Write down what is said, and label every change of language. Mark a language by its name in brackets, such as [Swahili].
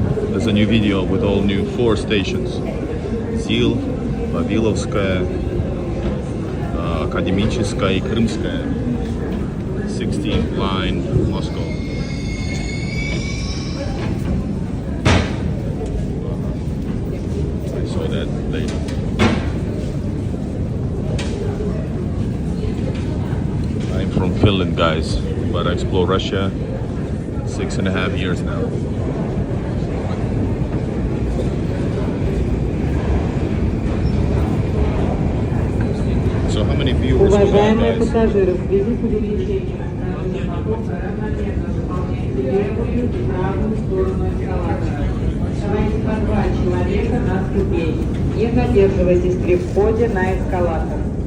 [English] There's a new video with all new 4 stations. [Russian] Зил, Вавиловская, Академическая и Крымская. [English] 16th line, Moscow. That later. I'm from Finland, guys, but I explore Russia 6.5 years now. So how many viewers we got, guys? [Russian] Пассажиры, в связи с увеличением скорости потока равномерно заполняйте левую и правую сторону эскалатора. Оставайтесь по 2 человека на ступени. Не задерживайтесь при входе на эскалатор.